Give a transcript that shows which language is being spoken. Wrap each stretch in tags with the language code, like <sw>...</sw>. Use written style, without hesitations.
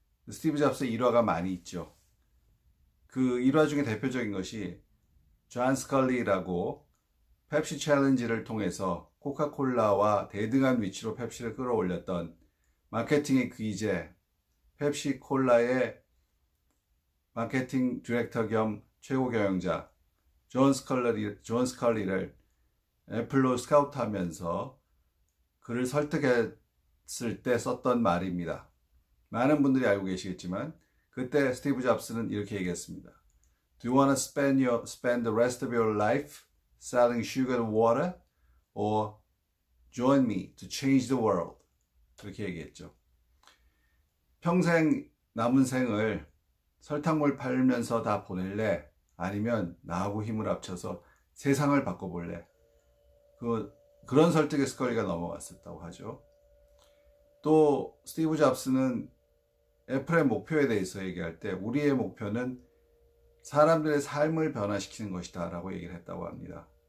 <ko>스티브 잡스 일화가 많이 있죠. 그 일화 중에 대표적인 것이 존 스컬리라고 펩시 챌린지를 통해서 코카콜라와 대등한 위치로 펩시를 끌어올렸던 마케팅의 귀재 펩시콜라의 마케팅 디렉터 겸 최고 경영자 존 스컬리를 애플로 스카우트하면서 그를 설득했을 때 썼던 말입니다. 많은 분들이 알고 계시겠지만 그때 스티브 잡스는 이렇게 얘기했습니다.</ko> <en>Do you want to spend the rest of your life selling sugar and water or join me to change the world?</en> <ko>그렇게 얘기했죠. 평생 남은 생을 설탕물 팔면서 다 보낼래? 아니면 나하고 힘을 합쳐서 세상을 바꿔볼래? 그런 설득에 스컬리가 넘어갔었다고 하죠. 또 스티브 잡스는 애플의 목표에 대해서 얘기할 때 우리의 목표는 사람들의 삶을 변화시키는 것이다 라고 얘기를 했다고 합니다.</ko>